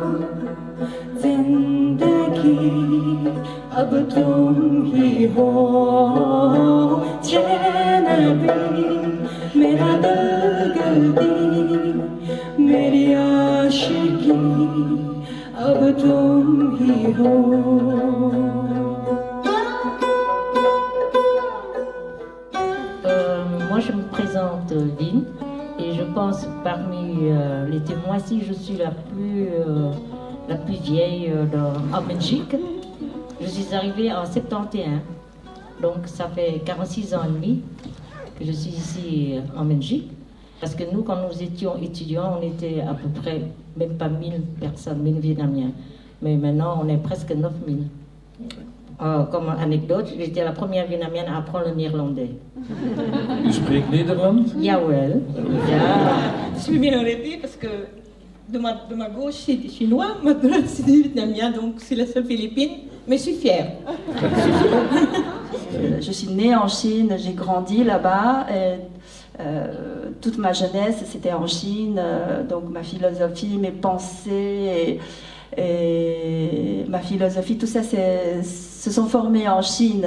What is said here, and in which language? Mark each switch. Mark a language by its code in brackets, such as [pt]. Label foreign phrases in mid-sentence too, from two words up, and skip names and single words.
[hi] जिंदगी अब तुम ही हो चैन भी मेरा दिल गलती मेरी आशिकी अब तुम ही हो. [fr] Moi, je me présente Vin et je pense parmi les témoins, si je suis la plus vieille en Belgique. Je suis arrivée en 71, donc ça fait 46 ans et demi que je suis ici en Belgique. Parce que nous, quand nous étions étudiants, on était à peu près même pas 1000 personnes, 1000 Vietnamiens. Mais maintenant, on est presque 9000. Comme anecdote, j'étais la première Vietnamienne à apprendre le néerlandais. [nl] U spreekt Nederland? Jawel. Ja. [fr] Je suis bien arrêtée parce que de ma gauche, c'est chinois, ma droite, c'est vietnamien, donc c'est la seule Philippine, mais je suis fière. Je suis née en Chine, j'ai grandi là-bas. Toute ma jeunesse, c'était en Chine, donc ma philosophie, mes pensées et ma philosophie, tout ça se sont formés en Chine.